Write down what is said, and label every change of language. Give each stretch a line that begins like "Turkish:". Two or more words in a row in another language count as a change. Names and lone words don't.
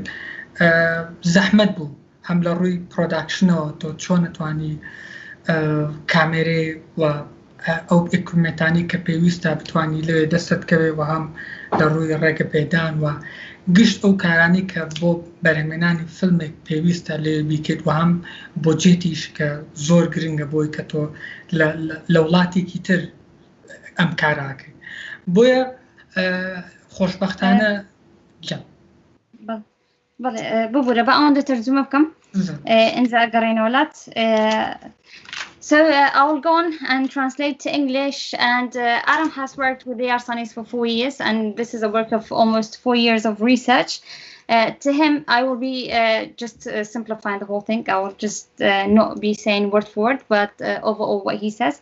Central Kurdish: زەحمەت بوو هەم لە ڕووی پرۆداکشنەوە تۆ چۆن نتوانی کامێرێ و ئەو ئیکومنتانی کە پێویستە بتوانی لەوێ دەستت کەوێ و هەم لە ڕووی ڕێگەپێدان و گشت ئەو کارانی کە بۆ بەرهەمهێنانی فیلمێک پێویستە لێ بیکەیت و هەم بۆ جێتیش کە زۆر گرنگە بۆی کە تۆ لە وڵاتێکی تر ئەم کاراکەی. بۆیە خۆشبەختانە ببوورە بە ئەوەندە تەرجمە بکەم ئینجا گەڕێنەوەلات.
English: So I will go on and translate to English, and Aram has worked with the Yarsanis for 4 years, and this is a work of almost 4 years of research. To him, I will be just simplifying the whole thing. I will just not be saying word for word, but overall what he says.